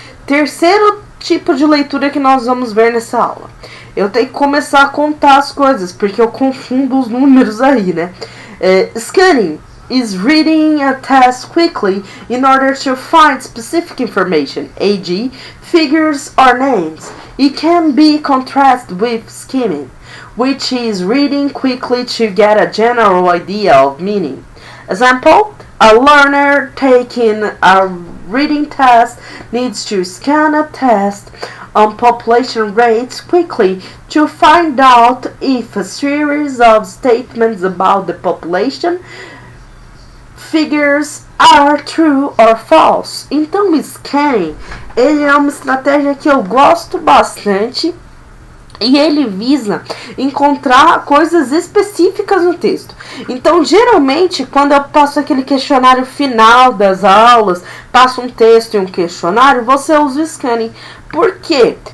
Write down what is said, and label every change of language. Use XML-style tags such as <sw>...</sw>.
<pt>Terceiro tipo de leitura que nós vamos ver nessa aula. Eu tenho que começar a contar as coisas, porque eu confundo os números aí, né?</pt> <en>Scanning is reading a text quickly in order to find specific information, e.g., figures or names. It can be contrasted with skimming, which is reading quickly to get a general idea of meaning. Example, a learner taking a reading test needs to scan a test on population rates quickly to find out if a series of statements about the population figures are true or false.</en> <pt>Então o scanning, ele é uma estratégia que eu gosto bastante e ele visa encontrar coisas específicas no texto. Então, geralmente, quando eu passo aquele questionário final das aulas, passo um texto e um questionário, você usa o scanning. Por quê?</pt>